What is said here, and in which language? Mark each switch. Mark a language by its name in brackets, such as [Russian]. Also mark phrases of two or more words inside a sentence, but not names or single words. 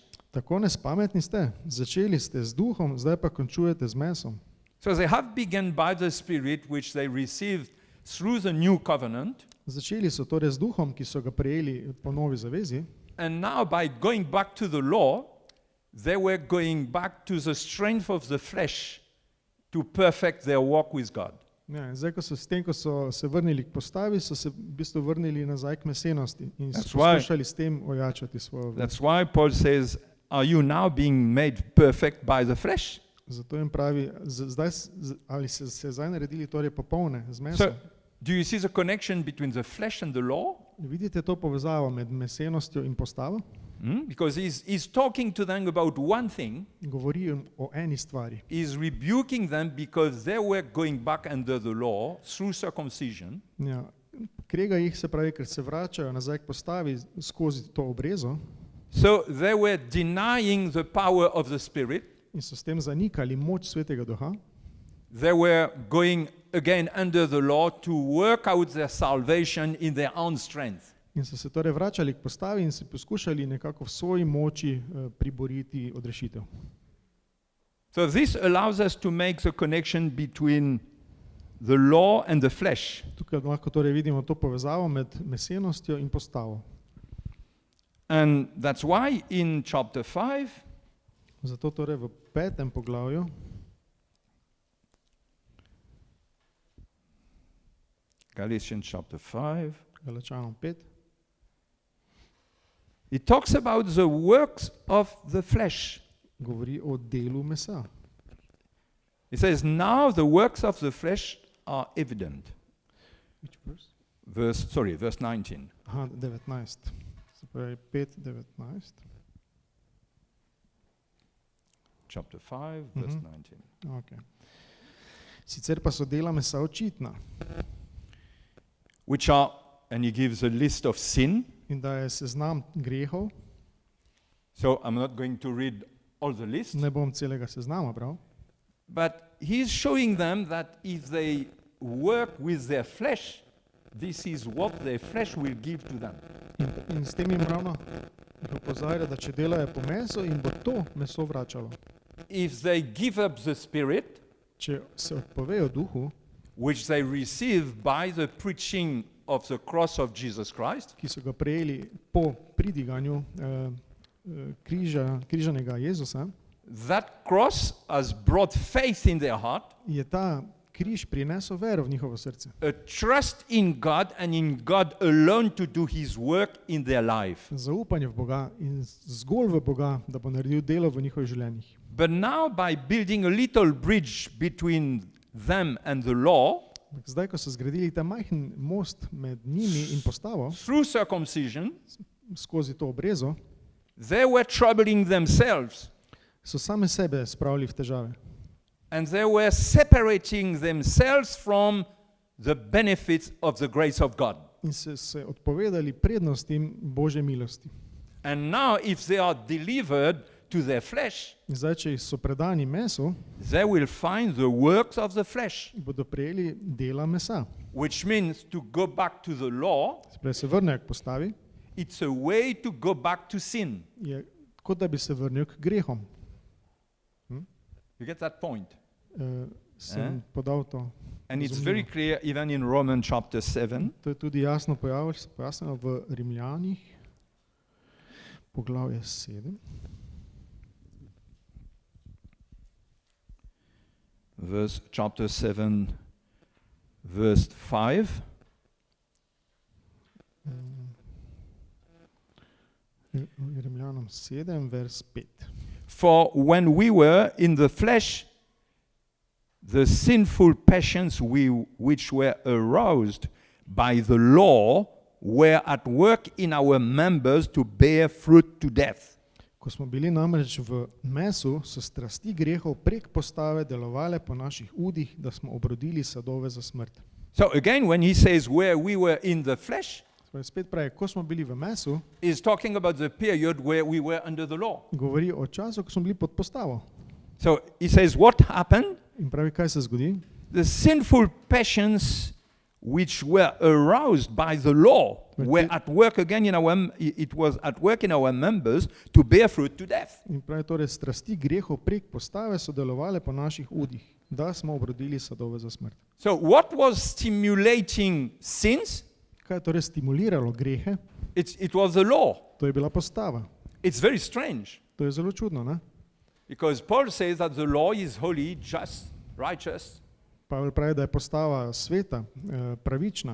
[Slovenian] Tako nespametni ste. Začeli ste z duhom, zdaj pa končujete z mesom. [English] So they have begun by the Spirit, which they received through the new covenant, [Slovenian] Začeli so torej z duhom, ki so ga prejeli po novi zavezi, [English] and now by going back to the law, they were going back to the strength of the flesh to perfect their walk with God. [Slovenian] ja, in zdaj, s tem, ko so se vrnili k postavi, so se v bistvu vrnili nazaj k mesenosti in so [English] That's why- [Slovenian] poskušali s tem ojačati svojo vero. [English] That's why Paul says, are you now being made perfect by the flesh? [Slovenian] Zato jim pravi, ali se zdaj naredili torej popolne z [English] So, [Slovenian] mesom. [English] do you see the connection between the flesh and the law? [Slovenian] Vidite to povezavo med mesenostjo in postavo? [English] Because he's talking to them about one thing. [Slovenian] Govori jim o eni stvari. [English] He's rebuking them because they were going back under the law through circumcision. [Slovenian] Ja, krega jih, se pravi, ker se vračajo nazaj k postavi skozi to obrezo [English] So they were denying the power of the Spirit. [Slovenian] in so s tem zanikali moč Svetega Duha. [English] They were going again under the law to work out their salvation in their own strength. [Slovenian] In so se torej vračali k postavi in si poskušali nekako v svoji moči priboriti odrešitev. [English] So this allows us to make the connection between the law and the flesh. [Slovenian] Tukaj lahko torej vidimo to povezavo med mesenostjo in postavo. [English] And that's why in chapter 5, [Slovenian] Zato torej v 5. poglavju [English] Galatians chapter 5, [Slovenian] Galačanom 5 [English] it talks about the works of the flesh. [Slovenian] govori o delu mesa. [English] It says, now the works of the flesh are evident. Which verse? Verse 19. [Slovenian] Aha, 19. Se pravi 5:19. [English] Chapter 5, verse Mhm. 19. Okay. [Slovenian] Sicer pa so dela mesa očitna [English] Which are, and he gives a list of sin. [Slovenian] in da je seznam grehov, [English] So I'm not going to read all the list. [Slovenian] ne bom celega seznama bral, [English] But he's showing them that if they work with their flesh, this is what their flesh will give to them. [Slovenian] in s tem jim ravno jih opozarja, da če delajo po mesu, in bo to meso vračalo. [English] If they give up the spirit, [Slovenian] Če se odpovejo duhu, [English] which they receive by the preaching of the cross of Jesus Christ, [Slovenian] ki so ga prejeli po pridiganju križanega Jezusa, [English] that cross has brought faith in their heart, [Slovenian] je ta križ prinesel vero v njihovo srce. [English] a trust in God and in God alone to do his work in their life. [Slovenian] Zaupanje v Boga in zgolj v Boga, da bo naredil delo v njihovih življenjih. [English] But now by building a little bridge between them and the law, [Slovenian] Zdaj, ko so zgradili ta majhen most med njimi in postavo [English] through circumcision, [Slovenian] skozi to obrezo, [English] they were troubling themselves [Slovenian] so same sebe spravili v težave. [English] and they were separating themselves from the benefits of the grace of God. [Slovenian] In se odpovedali prednostim Božje milosti. [English] And now, if they are delivered to their flesh, [Slovenian] In zdaj, če so predani mesu, [English] they will find the works of the flesh, [Slovenian] bodo prejeli dela mesa. [English] which means to go back to the law, [Slovenian] Sprej se vrnejo k postavi, [English] it's a way to go back to sin. [Slovenian] je kot da bi se vrnil k grehom. [English] You get that point? [Slovenian] Sem podal to. [English] And it's [Slovenian] razumljivo. [English] very clear even in Romans chapter 7. [Slovenian] To je tudi jasno pojasnjeno v Rimljanih, poglavje 7. [English] Chapter 7, verse 5. [Slovenian] Rimljanom 7, vers 5. [English] For when we were in the flesh, the sinful passions which were aroused by the law were at work in our members to bear fruit to death. [Slovenian] Ko smo bili namreč v mesu, so strasti grehov prek postave delovale po naših udih, da smo obrodili sadove za smrt. [English] So again, when he says where we were in the flesh, [Slovenian] Spet pravi, ko smo bili v mesu, [English] is talking about the period where we were under the law. [Slovenian] govori o času, ko smo bili pod postavo. [English] So he says what happened? [Slovenian] In pravi, kaj se zgodi? [English] The sinful passions which were aroused by the law were at work again it was at work in our members to bear fruit to death. [Slovenian] In pravi, torej strasti grehov prek postave so delovale po naših udih, da smo obrodili sadove za smrt. [English] So what was stimulating sins? [Slovenian] Kaj je torej stimuliralo grehe? [English] It was the law. [Slovenian] To je bila postava. [English] It's very strange [Slovenian] To je zelo čudno, ne? [English] because Paul says that the law is holy, just, righteous, [Slovenian] Pavel pravi, da je postava sveta, pravična,